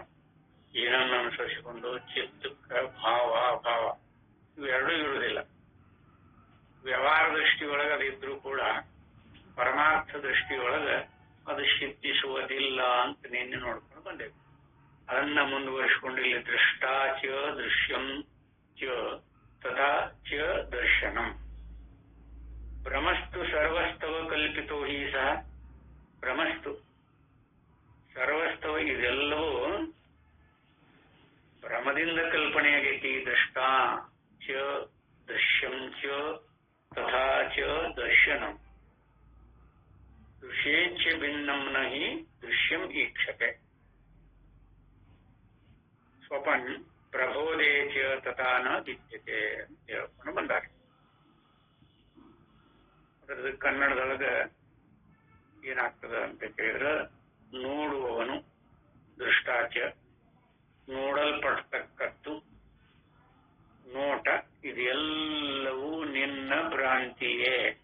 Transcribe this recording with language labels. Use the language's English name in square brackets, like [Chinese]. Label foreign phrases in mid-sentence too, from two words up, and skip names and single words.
[Kannada] ಏನನ್ನು ಅನುಸರಿಸಿಕೊಂಡು ಚಿತ್ತಕ್ಕೆ ಭಾವ ಅಭಾವ ಇವೆರಡೂ ಇರುವುದಿಲ್ಲ. ವ್ಯವಹಾರ ದೃಷ್ಟಿಯೊಳಗೆ ಅದಿದ್ರೂ ಕೂಡ ಪರಮಾರ್ಥ ದೃಷ್ಟಿಯೊಳಗೆ ಅದು ಸಿದ್ಧಿಸುವುದಿಲ್ಲ ಅಂತ ನಿನ್ನೆ ನೋಡ್ಕೊಂಡು ಬಂದೇವೆ. ಅದನ್ನ ಮುಂದುವರಿಸಿಕೊಂಡು ಇಲ್ಲಿ [Sanskrit] ದೃಷ್ಟಾಚ ದೃಶ್ಯಂ ಚ ತಥಾ ಚ ದರ್ಶನಂ ಭ್ರಮಸ್ತು ಸರ್ವಸ್ತವ ಕಲ್ಪಿತೋ ಹಿ ಸಹ. ಭ್ರಮಸ್ತು ಸರ್ವಸ್ತವ [Kannada] ಇದೆಲ್ಲವೂ ಭ್ರಮದಿಂದ ಕಲ್ಪನೆಯಾಗೈತಿ. [Sanskrit] ದೃಷ್ಟಾ ಚ ದೃಶ್ಯಂ ಚ ತಥಾ ಚ ದರ್ಶನಂ ದೃಶ್ಯೇಚ್ಛ ಭಿನ್ನಂ ನ ಹಿ ದೃಶ್ಯಂ ಈಕ್ಷತೆ ಸ್ವಪನ್ ಪ್ರಬೋಧೇ ಚ ತಥಾ ನ ವಿದ್ಯತೆ [Kannada] ಅಂತ ಹೇಳ್ಕೊಂಡು ಬಂದಾರೆ. ಅದರದ್ದು ಕನ್ನಡದೊಳಗ ಏನಾಗ್ತದ ಅಂತ ಕೇಳಿದ್ರೆ, ನೋಡುವವನು ದೃಷ್ಟಾಚ, ನೋಡಲ್ಪಡ್ತಕ್ಕದ್ದು ನೋಟ, ಇದೆಲ್ಲವೂ ನಿನ್ನ ಭ್ರಾಂತಿಯೇ.